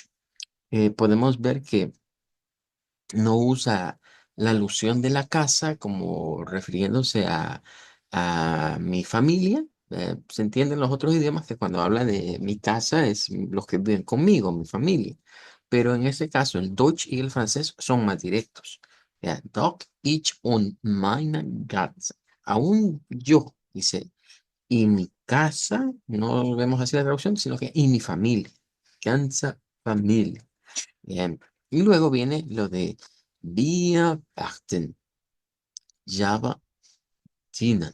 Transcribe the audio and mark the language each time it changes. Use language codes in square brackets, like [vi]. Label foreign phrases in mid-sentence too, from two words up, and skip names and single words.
[es] Podemos ver que no usa la alusión de la casa como refiriéndose a mi familia. Se entiende en los otros idiomas que cuando habla de mi casa es los que viven conmigo, mi familia. Pero en este caso, el Deutsch y el francés son más directos. Ya, [de] Doch, ich und meine Ganze. [es] Aún yo, dice, y mi casa, no vemos así la traducción, sino que y mi familia. [de] Ganze Familie. [es] Bien. Y luego viene lo de [de] Wir warten, Java dienen.